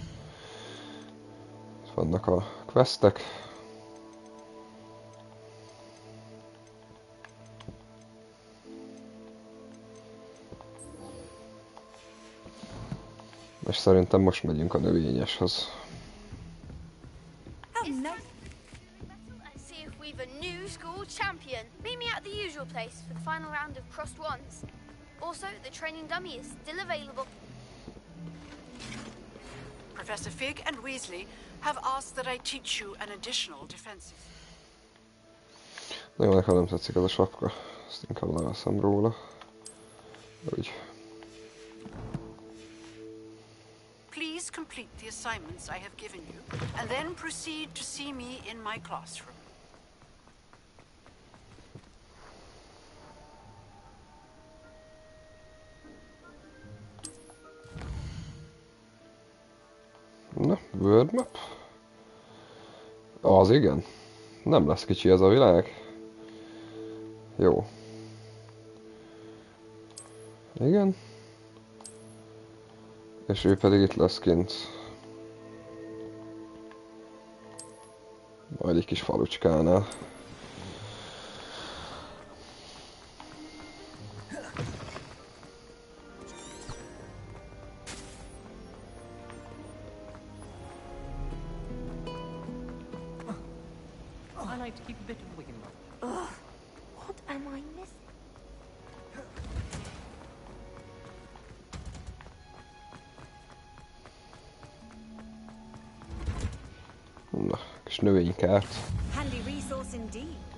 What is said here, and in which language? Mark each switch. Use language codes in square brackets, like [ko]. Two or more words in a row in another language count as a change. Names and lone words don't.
[hu] Vannak a questek. És szerintem most megyünk a növényeshez. [en] See if we've a new school champion. Meet me at the usual place for the final round of crossed wands. Also, the training dummy is still available. Professor Fig and Weasley have asked that I teach you an additional defensive. [hu] Nagyon nekem nem tetszik ez a sapka. Ezt inkább leveszem róla. Úgy. [en] Please complete the assignments I have given you, and then proceed to see me in my classroom. Na, world map. [hu] Az igen. Nem lesz kicsi ez a világ. Jó. Igen. És ő pedig itt lesz kint. Majd egy kis falucskánál. [en] I like to keep a bit of wiggle room. Ugh, what am I missing? [hu] Na, kis növénykárt. [en] Handy resource indeed.